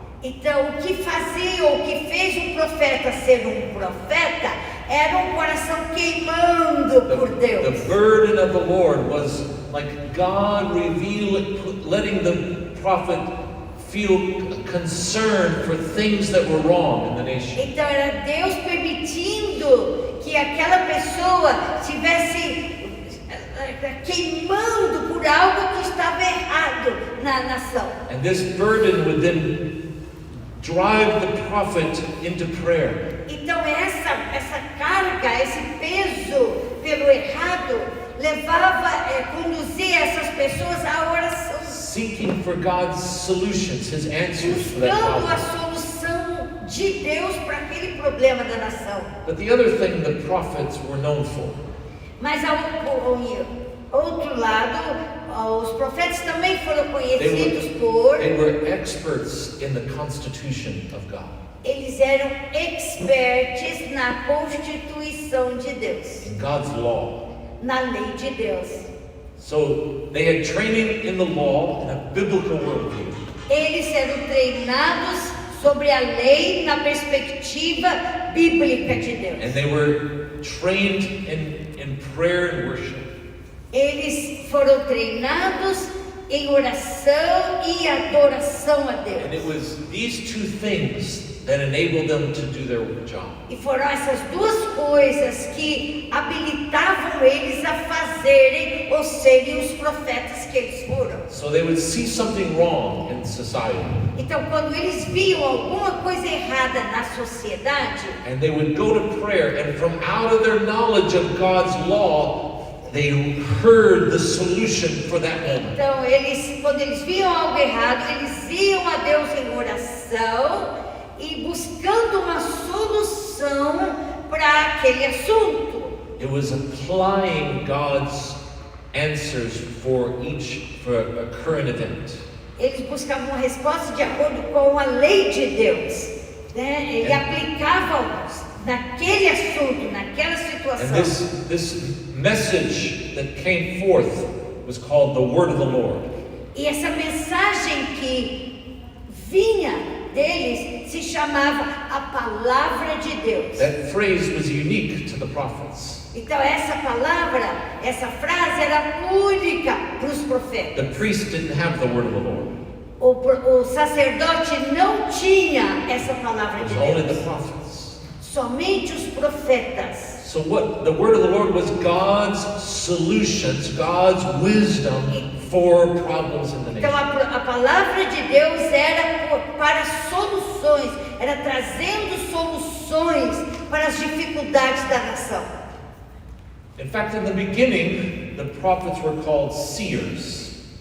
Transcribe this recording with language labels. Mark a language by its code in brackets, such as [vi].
[pt] Então o que fazia, ou o que fez um profeta ser um profeta, era um coração queimando por Deus. [en] The burden of the Lord was like God letting the prophet feel concern for things that were wrong in the nation. [pt] Então era Deus permitindo que aquela pessoa estivesse queimando por algo que estava errado na nação. [en] And this burden would then drive the prophet into prayer. [pt] Então essa carga, esse peso pelo errado conduzia essas pessoas à oração. [en] Seeking for God's solutions, His answers for that [pt] Buscando a [en] problem. [pt] solução de Deus para aquele problema da nação. [en] But the other thing the prophets were known for. [pt] Mas ao outro lado, os profetas também foram conhecidos por... [en] They were experts in the constitution of God. [pt] Eles eram experts na Constituição de Deus. [en] In God's law. [pt] Na lei de Deus. [en] So they had training in the law in a biblical worldview. [pt] Eles eram treinados sobre a lei na perspectiva bíblica de Deus. [en] And they were trained in prayer and worship. [pt] Eles foram treinados em oração e adoração a Deus. [en] And it was these two things that enabled them to do their job. [pt] E foram essas duas coisas que habilitavam eles a fazerem ou serem os profetas que eles foram. [en] So they would see something wrong in society. [pt] Então, quando eles viam alguma coisa errada na sociedade, [en] and they would go to prayer, and from out of their knowledge of God's law, they heard the solution for that moment. [pt] Então, quando eles viam algo errado, eles iam a Deus em oração e buscando uma solução para aquele assunto. [en] It was applying God's answers for a current event. [pt] Eles buscavam uma resposta de acordo com a lei de Deus, né? E aplicavam naquele assunto, naquela situação. [en] And this message that came forth was called the word of the Lord. [pt] E essa mensagem que vinha deles se chamava a palavra de Deus. [en] That phrase was unique to the prophets. [pt] Então essa frase era única para os profetas. [en] The priest didn't have the word of the Lord. [pt] O sacerdote não tinha essa palavra de [en] Only the [pt] Deus. [en] prophets. [pt] Somente os profetas. [en] So what the word of the Lord was God's solutions, God's wisdom for problems in the [pt] Então [en] nation. [pt] a palavra de Deus era para soluções, era trazendo soluções para as dificuldades da nação. [en] In fact, in the beginning, the prophets were called seers.